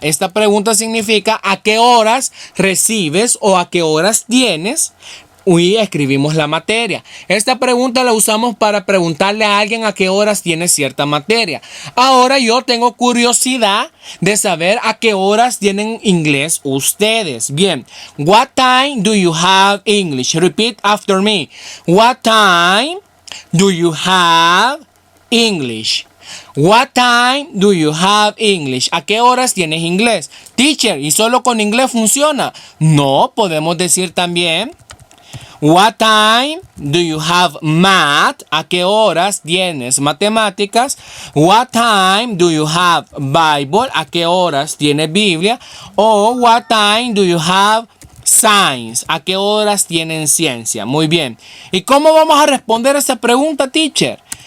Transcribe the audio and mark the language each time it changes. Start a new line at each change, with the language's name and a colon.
Spanish: Esta pregunta significa ¿a qué horas recibes o a qué horas tienes? Y escribimos la materia. Esta pregunta la usamos para preguntarle a alguien a qué horas tiene cierta materia. Ahora yo tengo curiosidad de saber a qué horas tienen inglés ustedes.
English: Bien, what time do you have English? Repeat after me. What time do you have English? What time do you have English?
Spanish: ¿A qué horas tienes inglés? Teacher, ¿y solo con inglés funciona? No, podemos decir también
English: What time do you have math?
Spanish: ¿A qué horas tienes matemáticas?
English: What time do you have Bible?
Spanish: ¿A qué horas tienes Biblia?
English: O what time do you have science?
Spanish: ¿A qué horas tienen ciencia? Muy bien. ¿Y cómo vamos a responder a esta pregunta, teacher?